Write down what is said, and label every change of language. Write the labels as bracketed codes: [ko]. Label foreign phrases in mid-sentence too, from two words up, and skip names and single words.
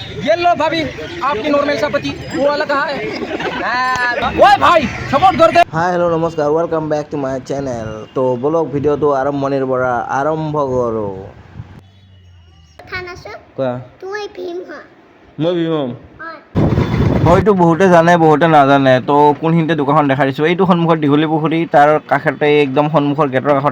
[hi] ये लो भाभी आपकी नॉर्मल सा पति वो वाला कहाँ है ओए भाई सपोर्ट कर दे [en] hi hello' [as] নমস্কাৰ [en] welcome back to my channel [as] তো বলক ভিডিঅ'টো আৰম্ভণিৰ পৰা আৰম্ভ কৰোঁ কোৱা তুই ভীম হ মই ভীম হয় হয়তো বহুতে জানে বহুতে নাজানে তো কোনখিনিতে দোকানখন দেখাই দিছোঁ এইটো সন্মুখত দীঘলী পুখুৰী তাৰ কাষতে একদম সন্মুখৰ গেটৰ কাষতে